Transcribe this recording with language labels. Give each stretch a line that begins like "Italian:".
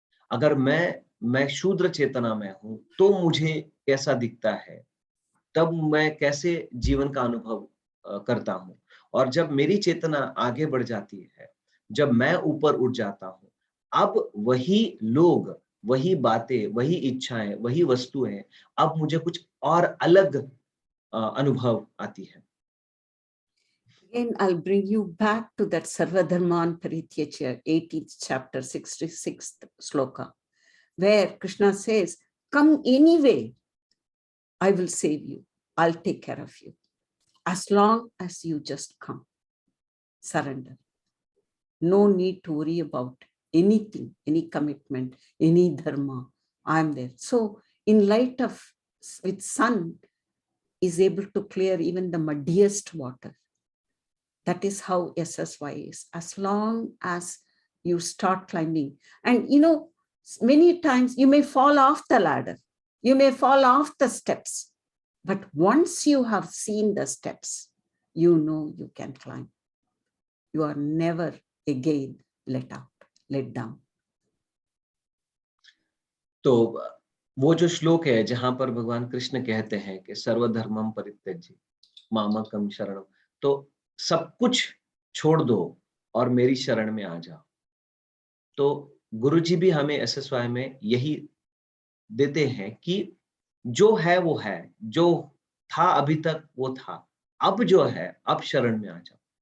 Hindi: अगर मैं शूद्र चेतना में हूं तो मुझे कैसा दिखता है, तब मैं कैसे जीवन का अनुभव करता हूं। और जब मेरी चेतना आगे बढ़ जाती है, जब मैं ऊपर उठ जाता हूं, अब वही लोग, वही बातें, वही इच्छाएं, वही वस्तुएं, अब मुझे कुछ और अलग अनुभव आती है।
English: Again, I'll bring you back to that Sarvadharman Parityajya, 18th chapter, 66th sloka, where Krishna says, come anyway, I will save you. I'll take care of you. As long as you just come, surrender. No need to worry about anything, any commitment, any dharma. I'm there. So in light of, with sun, is able to clear even the muddiest water. That is how SSY is. As long as you start climbing. And you know, many times you may fall off the ladder. You may fall off the steps. But once you have seen the steps, you know you can climb. You are never again let down.
Hindi: तो वो जो श्लोक है जहां पर भगवान कृष्ण कहते हैं कि
Sanskrit: सर्वधर्मम परित्यज्य मामकम शरणम,
Hindi: तो सब कुछ छोड़ दो और मेरी शरण में आ जाओ। तो गुरुजी भी हमें एसएसवाई में यही देते हैं कि जो है वो है, जो था अभी तक वो था, अब जो है अब शरण में आ जाओ।